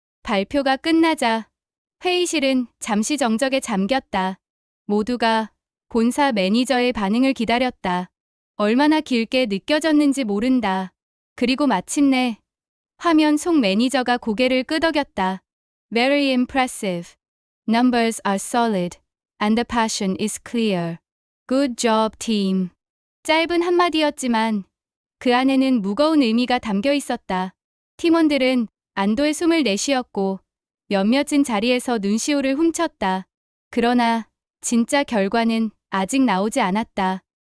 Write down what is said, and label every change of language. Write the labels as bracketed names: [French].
[Korean] 발표가 끝나자 회의실은 잠시 정적에 잠겼다. 모두가 본사 매니저의 반응을 기다렸다. 얼마나 길게 느껴졌는지 모른다. 그리고 마침내 화면 속 매니저가 고개를 끄덕였다. [English] Very impressive. Numbers are solid. And the passion is clear. Good job, team. [Korean] 짧은 한마디였지만 그 안에는 무거운 의미가 담겨 있었다. 팀원들은 안도의 숨을 내쉬었고 몇몇은 자리에서 눈시울을 훔쳤다. 그러나 진짜 결과는 아직 나오지 않았다.